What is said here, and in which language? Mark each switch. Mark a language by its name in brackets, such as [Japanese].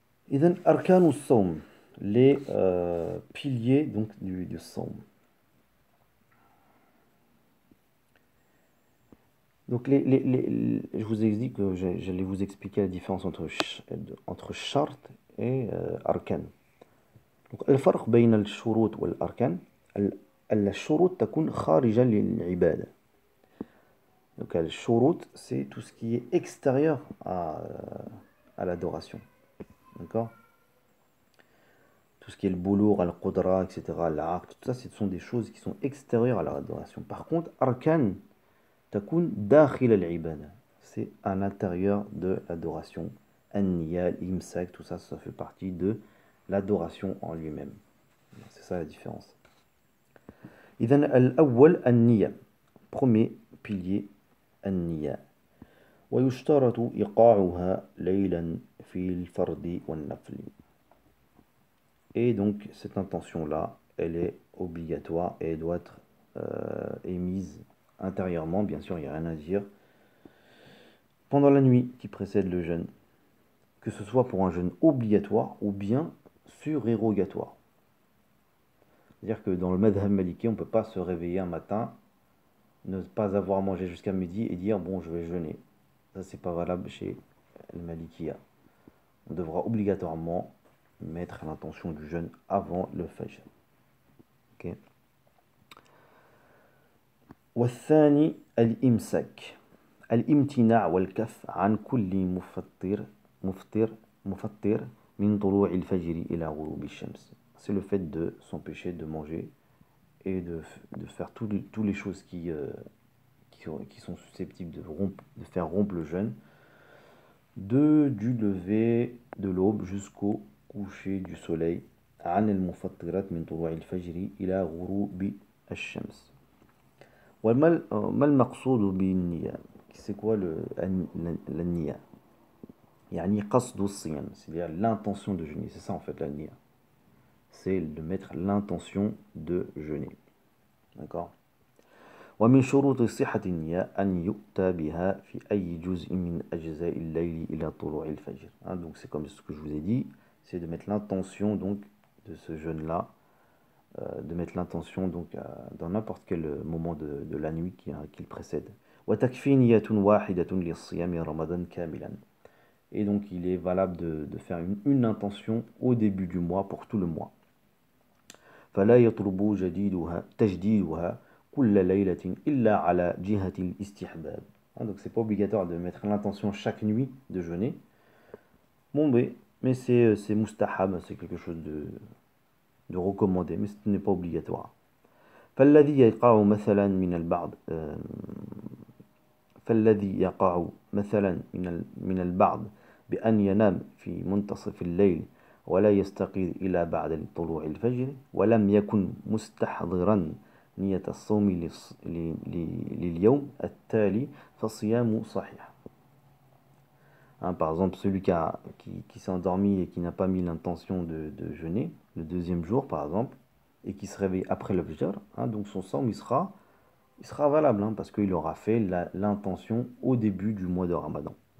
[Arabic] Idhan arkanu sawm, [French] les piliers donc du sawm. Donc je vous ai dit que j'allais vous expliquer la différence entre shart et arkan. [Arabic] Donc الفرق بين الشروط والأركان الشروط تكون خارجا للعبادة. [French] Donc le shurut c'est tout ce qui est extérieur à l'adoration. D'accord? Tout ce qui est le boulour, al-qudra, etc., l'aql, tout ça, ce sont des choses qui sont extérieures à l'adoration. Par contre, arkan [Arabic] تكون داخل العبادة. [French] C'est à l'intérieur de l'adoration. An-niya, l'imsak, tout ça, ça fait partie de l'adoration en lui-même. C'est ça la différence. [Arabic] إذن الأول النية. [French] Premier pilier, النية. [Arabic] ويشترط إيقاعها ليلا في الفرض والنفل. [French] Et donc cette intention-là, elle est obligatoire et elle doit être émise intérieurement, bien sûr, il n'y a rien à dire, pendant la nuit qui précède le jeûne, que ce soit pour un jeûne obligatoire ou bien surérogatoire. C'est-à-dire que dans le madhhab maliki, on ne peut pas se réveiller un matin, ne pas avoir mangé jusqu'à midi et dire bon, je vais jeûner. Ça, c'est pas valable chez le malikiya. On devra obligatoirement mettre l'intention du jeûne avant le fajr. Ok. [Arabic] والثاني الإمساك الامتناع والكف عن كل مفطر من طلوع الفجر إلى غروب الشمس. [French] C'est le fait de s'empêcher de manger et de faire toutes les choses qui sont susceptibles de faire rompre le jeûne, du lever de l'aube jusqu'au coucher du soleil. [Arabic] عن المفطرات من طلوع الفجر إلى غروب الشمس. وما المقصود بالنية؟ [French] C'est quoi la niya? [Arabic] يعني قصد الصيام, [French] c'est-à-dire l'intention de jeûner. C'est ça en fait la niya. C'est de mettre l'intention de jeûner. D'accord? [Arabic] ومن شروط صحة النية أن يؤتى بها في أي جزء من أجزاء الليل إلى طلوع الفجر. [French] Hein, donc c'est comme ce que je vous ai dit, c'est de mettre l'intention donc de ce jeûne-là, de mettre l'intention donc dans n'importe quel moment de la nuit qui le précède. [Arabic] وتكفي نية واحدة للصيام رمضان كاملا. [French] Et donc il est valable de faire une intention au début du mois pour tout le mois. [Arabic] فلا يطلب تجديدها كل ليلة إلا على جهة الاستحباب. [French] Donc c'est pas obligatoire de mettre l'intention chaque nuit de jeûner. Bon, mais c'est mustahab, c'est quelque chose de recommandé, mais ce n'est pas obligatoire. [Arabic] فالذي يقع مثلا من البعض فالذي يقع مثلا من البعض بأن ينام في منتصف الليل ولا يستيقظ إلى بعد طلوع الفجر ولم يكن مستحضرا نية الصوم لليوم التالي فصيام صحيح. [French] Hein, par exemple, celui qui s'est endormi et qui n'a pas mis l'intention de jeûner le deuxième jour, par exemple, et qui se réveille après le fajr, hein, donc son somme il sera valable, hein, parce qu'il aura fait l'intention au début du mois de Ramadan.